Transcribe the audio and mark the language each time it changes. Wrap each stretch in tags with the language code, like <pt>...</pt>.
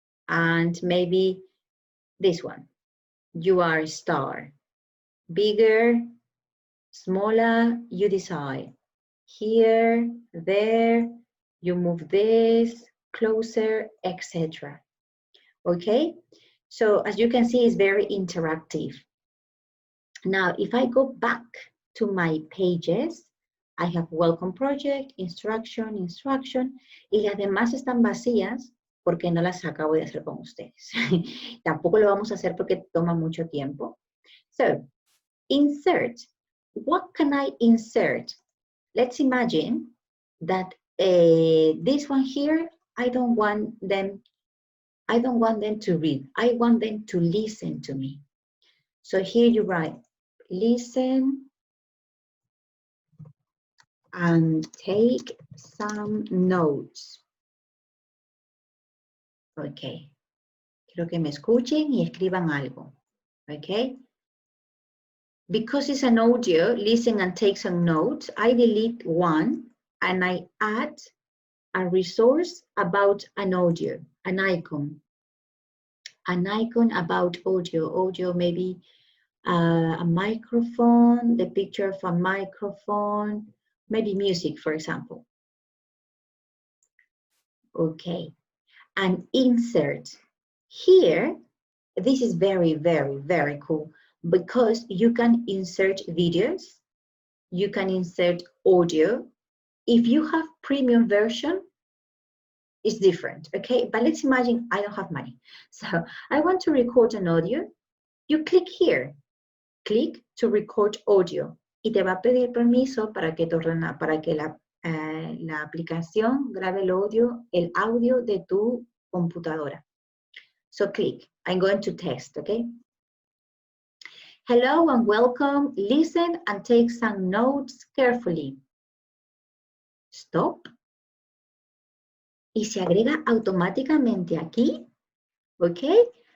<en>And maybe this one. You are a star. Bigger, smaller, you decide. Here, there, you move this, closer, etc. Okay? So as you can see, it's very interactive. Now, if I go back to my pages, I have welcome project, instruction,</en> <es>y las demás están vacías porque no las acabo de hacer con ustedes. Tampoco lo vamos a hacer porque toma mucho tiempo.</es> <en>So, insert. What can I insert? Let's imagine that this one here, I don't want them to read. I want them to listen to me. So here you write, listen and take some notes. Okay.</en> <es>Quiero que me escuchen y escriban algo.</es> <en>Okay. Because it's an audio, listen and take some notes, I delete one and I add a resource about an audio, an icon about audio, maybe a microphone, the picture of a microphone, maybe music, for example. Okay, and insert. Here, this is very, very, very cool because you can insert videos, you can insert audio. If you have premium version, it's different, okay? But let's imagine I don't have money. So I want to record an audio. You click here, click to record audio.</en> <es>Y te va a pedir permiso para que, la aplicación grabe el audio de tu computadora.</es> <en>So click, I'm going to test, okay? Hello and welcome. Listen and take some notes carefully. Stop.</en> <es>Y se agrega automáticamente aquí, okay?</es>